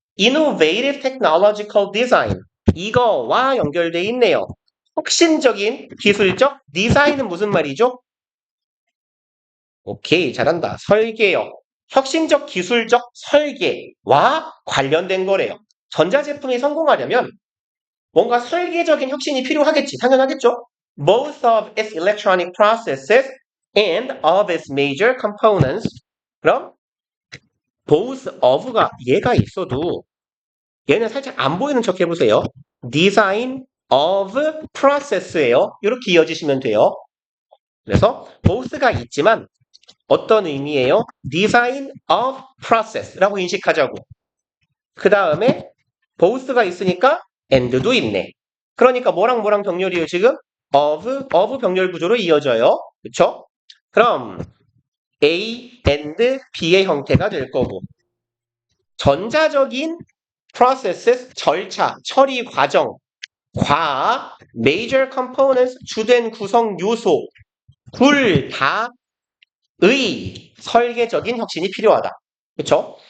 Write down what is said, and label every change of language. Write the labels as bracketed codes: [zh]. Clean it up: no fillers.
[en] Innovative Technological Design [ko] 이거와 연결되어 있네요. 혁신적인 기술적 디자인은 무슨 말이죠? 오케이, 잘한다. 설계요. 혁신적 기술적 설계와 관련된 거래요. 전자제품이 성공하려면 뭔가 설계적인 혁신이 필요하겠지. 당연하겠죠? [en] Both of its electronic processes and of its major components. [ko] 그럼 [en] both of [ko] 가 얘가 있어도 얘는 살짝 안 보이는 척 해보세요. [en] design of process예요. [ko] 이렇게 이어지시면 돼요. 그래서 both가 있지만 어떤 의미예요? [en] design of process라고 인식하자고. [ko] 그 다음에 both가 있으니까 and도 있네. 그러니까 뭐랑 뭐랑 병렬이에요 지금? of 병렬 구조로 이어져요. 그쵸? 그럼 A and B의 형태가 될 거고 전자적인 processes, 절차, 처리 과정, 과 major components, 주된 구성 요소, 둘 다의 설계적인 혁신이 필요하다. 그렇죠?